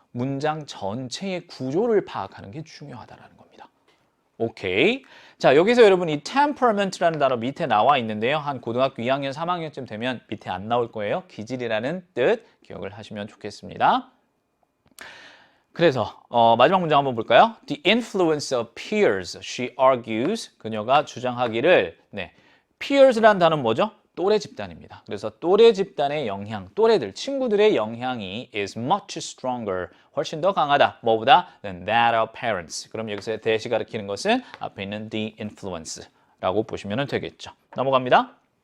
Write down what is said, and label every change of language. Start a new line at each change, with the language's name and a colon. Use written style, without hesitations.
Korean: 문장 전체의 구조를 파악하는 게 중요하다라는 겁니다. 오케이. 자, 여기서 여러분 이 temperament라는 단어 밑에 나와 있는데요. 한 고등학교 2학년, 3학년쯤 되면 밑에 안 나올 거예요. 기질이라는 뜻 기억을 하시면 좋겠습니다. 그래서 마지막 문장 한번 볼까요?
English: The influence of peers, she argues.
Korean: 그녀가 주장하기를 peers라는 단어는 뭐죠? 또래 집단입니다. 그래서 또래 집단의 영향, 또래들, 친구들의 영향이
English: is much stronger,
Korean: 훨씬 더 강하다. 뭐보다?
English: than that of parents.
Korean: 그럼 여기서 that이 가리키는 것은 앞에 있는 the influence라고 보시면 되겠죠. 넘어갑니다.